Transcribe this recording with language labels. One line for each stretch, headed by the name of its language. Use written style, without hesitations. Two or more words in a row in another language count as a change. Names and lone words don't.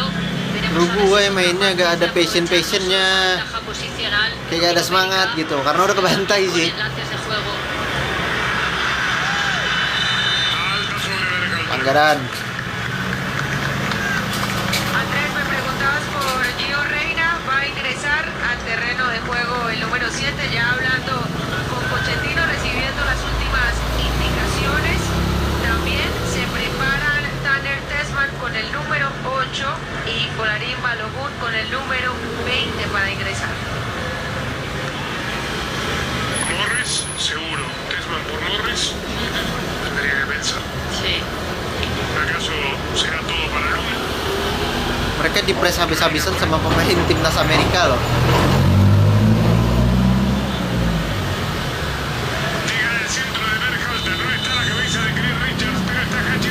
Spanish: Veremos a ver si
Indonesian: Uruguay
Spanish: son
Indonesian: mainnya
Spanish: capaces
Indonesian: gak ada
Spanish: de
Indonesian: passion-passionnya.
Spanish: aprovechar su ventaja posicional.
Indonesian: Kayak gak ada semangat gitu, karena udah kebantai sih.
Spanish: Con enlaces de juego. Alta sobre Berhalter.
Indonesian: Pelanggaran.
Spanish: Andrés, me preguntabas por Gio Reina, va a ingresar al terreno de juego el número 7, ya hablando con Pochettino, recibiendo las últimas indicaciones. También se preparan Tanner Tessman con el número 8 y Folarín Balogun con el número 20 para ingresar. Morris, seguro. Tessman por Morris. Tendría que pensar. Sí. ¿Acaso será todo para Luna?
Indonesian: Mereka dipres habis-habisan sama pemain timnas Amerika loh.
Spanish: Llega el centro de Berhalter. No está la cabeza de Chris Richards, pero está